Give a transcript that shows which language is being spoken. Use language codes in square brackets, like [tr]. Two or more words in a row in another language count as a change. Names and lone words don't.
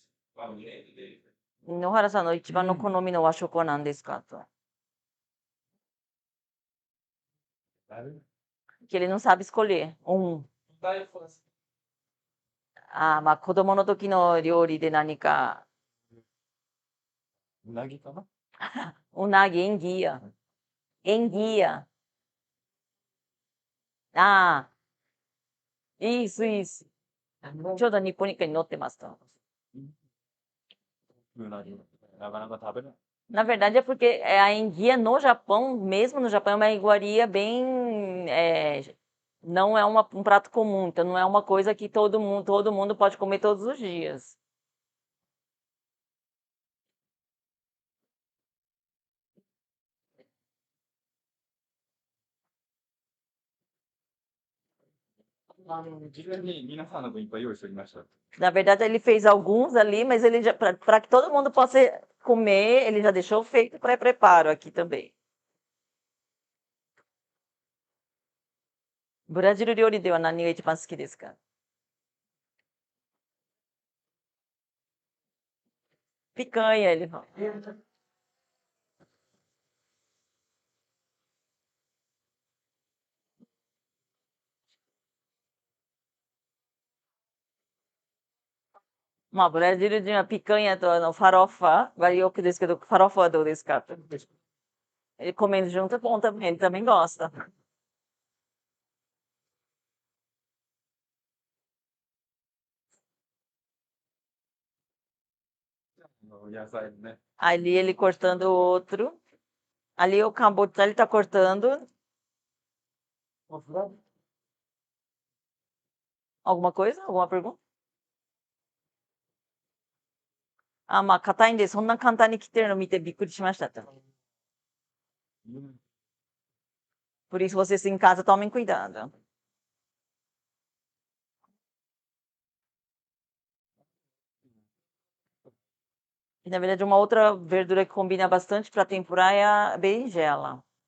[pt] Favorito dele. [ja] 野原さんの一番の好みの和食は何ですかと。 [pt] Que ele não sabe escolher. Da infância. [ja] まあ子供の時の料理で何か。うなぎかな [pt] Unagi, enguia. Enguia. Ah, isso. [ja] ちょうど日本に載ってますと。うなぎ。なかなか食べない。 [pt] Na verdade é porque a enguia no Japão, mesmo no Japão, é uma iguaria bem, não é um prato comum, então não é uma coisa que todo mundo pode comer todos os dias. Na verdade, ele fez alguns ali, mas ele já, para que todo mundo possa comer, ele já deixou feito pré-preparo aqui também. [ja] ブラジル料理では何が一番好きですか？ [pt] Picanha, ele fala. [ja] Ma ブラジル人はピカンヤとファロファはよくですけど、ファロファはどうですか？ [pt] Ele comendo junto é bom também, ele também gosta. [ja] 野菜ね。 [pt] Ali ele cortando o outro. Ali o cambocha ele tá cortando. Alguma coisa? Alguma pergunta? [ja] まあ、硬いんで、そんな簡単に切ってるの見てびっくりしましたと。 [pt] Por isso, vocês em casa tomem cuidado. E, na verdade, uma outra verdura que combina bastante para tempurar é a berinjela.